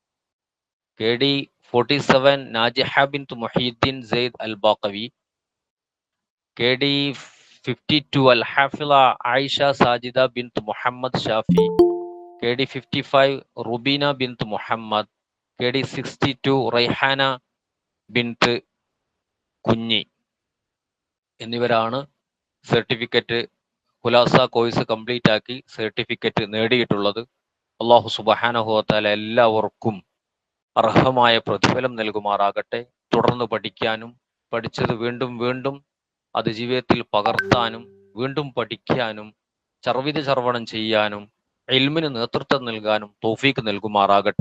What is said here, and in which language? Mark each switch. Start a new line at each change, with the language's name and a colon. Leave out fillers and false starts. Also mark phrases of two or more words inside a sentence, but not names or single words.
Malayalam: KD 47 Najiha bint Muhyiddin Zaid Al Baqawi, KD 52 Al Hafila Aisha Sajida bint Muhammad Shafi, KD 55 Rubina bint Muhammad, KD 62 Rayhana bint കുഞ്ഞി എന്നിവരാണ് സർട്ടിഫിക്കറ്റ് ഖുലാസ കോഴ്സ് കംപ്ലീറ്റ് ആക്കി സർട്ടിഫിക്കറ്റ് നേടിയിട്ടുള്ളത്.
Arabic: الله سبحانه وتعالى
Malayalam: എല്ലാവർക്കും അർഹമായ പ്രതിഫലം നൽകുമാറാകട്ടെ. തുടർന്ന് പഠിക്കാനും പഠിച്ചത് വീണ്ടും വീണ്ടും അത് ജീവിതത്തിൽ പകർത്താനും വീണ്ടും പഠിക്കാനും ചർവിത ചർവണം ചെയ്യാനും ഇൽമിന് നേതൃത്വം നൽകാനും തൗഫീഖ് നൽകുമാറാകട്ടെ.